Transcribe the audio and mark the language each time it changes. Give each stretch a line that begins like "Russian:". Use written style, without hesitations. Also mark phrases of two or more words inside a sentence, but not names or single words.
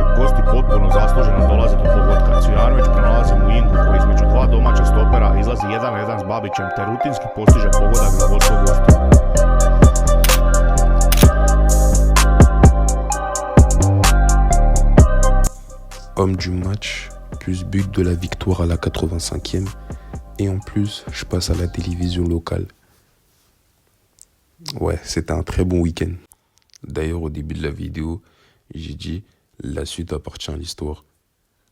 Croatian: Gosti potpuno zasluženo dolaze do pogotka. Cvijanović pronalazi Muingu koji između 2 domaća stopera izlazi 1-1 s Babićem te rutinski postiže pogodak za vodstvo gostiju.
French: Homme du match, plus but de la victoire à la 85e. Et en plus, je passe à la télévision locale. Ouais, c'était un très bon week-end. D'ailleurs, au début de la vidéo, j'ai dit « La suite appartient à l'histoire ».